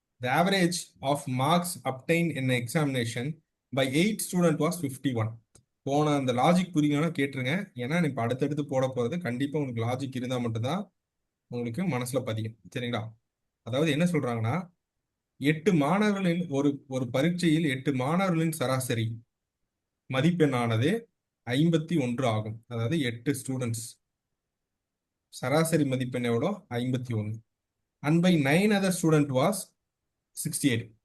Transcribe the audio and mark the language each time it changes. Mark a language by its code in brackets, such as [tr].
[en] The average of marks obtained in an examination by 8 student was 51. [ta] போன அந்த logic புரியணும்னா கேட்டுருங்க. ஏன்னா இப்போ அடுத்தடுத்து போட போறது கண்டிப்பா உங்களுக்கு லாஜிக் இருந்தா மட்டும்தான் உங்களுக்கு மனசுல பதியும். சரிங்களா? அதாவது என்ன சொல்றாங்கன்னா, 8 மாணவர்களின் ஒரு பரீட்சையில் 8 மாணவர்களின் சராசரி மதிப்பெண்ணானது 51 ஆகும். அதாவது 8 ஸ்டூடெண்ட்ஸ் சராசரி மதிப்பெண் எவ்வளோ? 51. [en] And by 9 other student was 68.